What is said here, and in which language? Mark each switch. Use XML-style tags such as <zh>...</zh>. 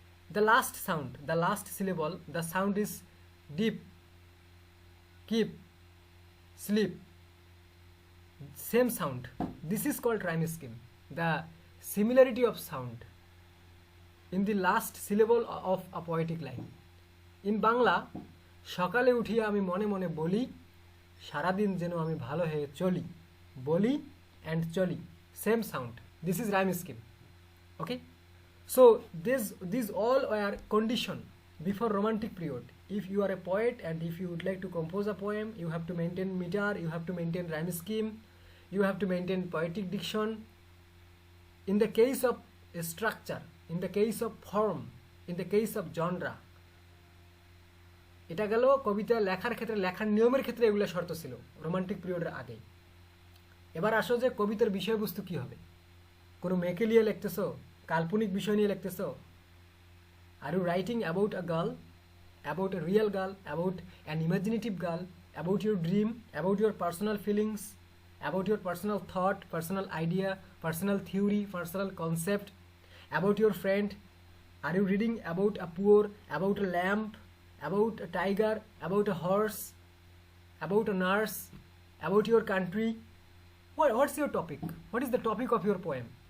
<en>The last sound, the last syllable, the sound is deep, keep, sleep, same sound. This is called rhyme scheme, the similarity of sound in the last syllable of a poetic line. In Bangla,</en> <bn>সকালে উঠিয়া আমি মনে মনে বলি, সারাদিন যেন আমি ভালো হয়ে চলি, বলি and চলি,</bn> <en>same sound. This is rhyme scheme. Okay, so these all are condition before romantic period. If you are a poet and if you would like to compose a poem, you have to maintain meter, you have to maintain rhyme scheme, you have to maintain poetic diction. In the case of structure, in the case of form, in the case of genre,</en> <bn>এটা গেল কবিতা লেখার ক্ষেত্রে, লেখার নিয়মের ক্ষেত্রে এগুলো শর্ত ছিল রোমান্টিক পিরিয়ডের আগে। এবার আসো যে কবিতার বিষয়বস্তু কি হবে। কোনো মেয়েকে নিয়ে লিখতেছো, কাল্পনিক বিষয় নিয়ে লিখতেছো?</bn> <en>Are you writing about a girl, about a real girl, about an imaginative girl, about your dream, about your personal feelings, about your personal thought, personal idea, personal theory, personal concept, about your friend? Are you reading about a poor, about a lamp, about a tiger, about a horse, about a nurse, about your country? What's your topic? What is the topic of your poem?</en>